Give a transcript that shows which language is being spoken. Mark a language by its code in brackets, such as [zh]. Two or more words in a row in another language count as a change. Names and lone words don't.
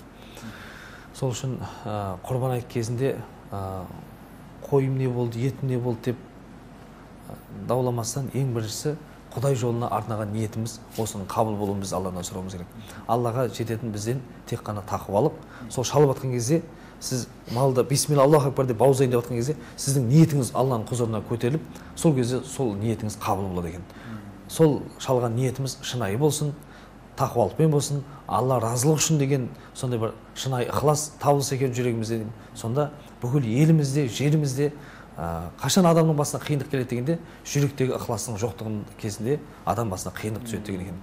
[kk] Сол үшін құрбан айт кезінде қойым не болды, етім не болды деп дауламастан ең біріншісі Құдай жолына арнаған ниетіміз, осының қабыл болуын біз Алладан сұрауымыз керек. Аллаға жететін бізден тек қана тақуалық. Сол шалып жатқан кезде сіз малды [ar] بسم الله الله أكبر [kk] деп бауыздайын деп жатқан кезде сіздің ниетіңіз Алланың құзырына көтеріліп, сол кезде сол ниетіңіз қабыл болады екен. Сол шалған ниетіміз шынайы болсын, тақуалықпен болсын, Алла разылық үшін деген сондай бір шынайы ықылас табылса екен жүрегімізде. Сонда бүкіл елімізде, жерімізде қашан адамның басына қиындық келеді дегенде, жүректегі ықыластың жоқтығын кезінде адам басына қиындық түседі деген екен.